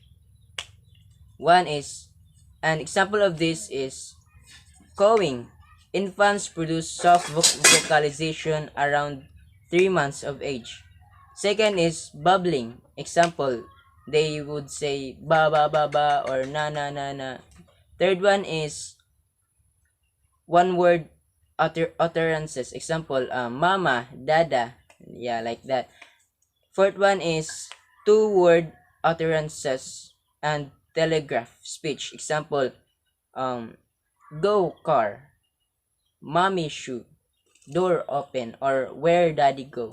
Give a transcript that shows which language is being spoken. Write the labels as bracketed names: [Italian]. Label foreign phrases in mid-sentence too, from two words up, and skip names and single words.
[English] One is an example of this is cawing. Infants produce soft vocalization around 3 months of age. Second is bubbling. Example, they would say ba ba ba ba or na na na na. Third one is one word utterances. Example, mama, dada. Yeah, like that. Fourth one is two-word utterances and telegraph speech. Example, go car, mommy shoe, door open, or where daddy go.